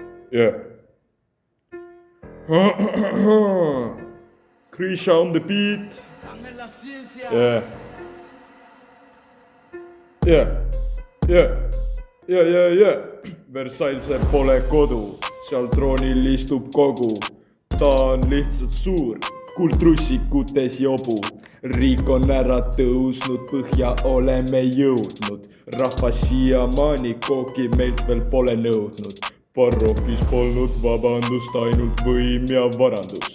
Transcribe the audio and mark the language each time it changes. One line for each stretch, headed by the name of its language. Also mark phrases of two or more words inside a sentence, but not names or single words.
English: Yeah. Krisha on the beat. Yeah. Yeah. Yeah.
Estonian: Versailles pole kodu, seal troonil istub kogu. Ta on lihtsalt suur, kuldrussikutes jobu. Riik on ära tõusnud, põhja oleme jõudnud. Rahvas siiamaani kooki meilt veel pole nõudnud. Parokis polnud vabandust, ainult võim ja varandus.